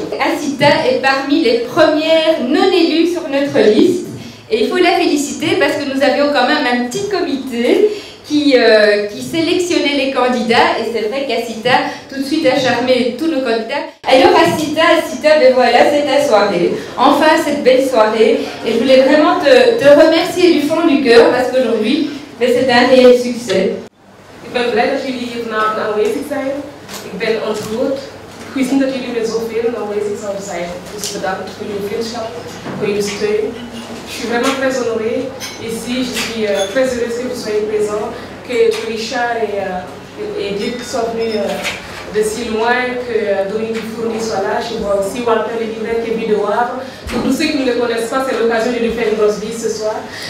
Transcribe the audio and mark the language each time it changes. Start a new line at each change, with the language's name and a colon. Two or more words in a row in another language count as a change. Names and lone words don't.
French: Asita est parmi les premières non élues sur notre liste et il faut la féliciter parce que nous avions quand même un petit comité qui sélectionnait les candidats, et c'est vrai qu'Asita tout de suite a charmé tous nos candidats. Alors Asita, ben voilà, c'est ta soirée. Enfin, cette belle soirée. Et je voulais vraiment te remercier du fond du cœur parce qu'aujourd'hui, ben, c'est un réel succès.
Dutch: Ik ben blij dat jullie hier vanavond aanwezig zijn. Ik ben ontroerd, gezien dat jullie met zoveel aanwezig zouden zijn. Dus bedankt voor jullie vriendschap, voor jullie steun.
French: Je suis vraiment très honorée ici, je suis très heureuse que vous soyez présents, que Richard et Dirk soient venus de si loin, que Dominique Dufourny soit là, je vois aussi Walter le libraire qui est venu de Wavre. Pour tous ceux qui ne le connaissent pas, c'est l'occasion de lui faire une grosse bise ce soir.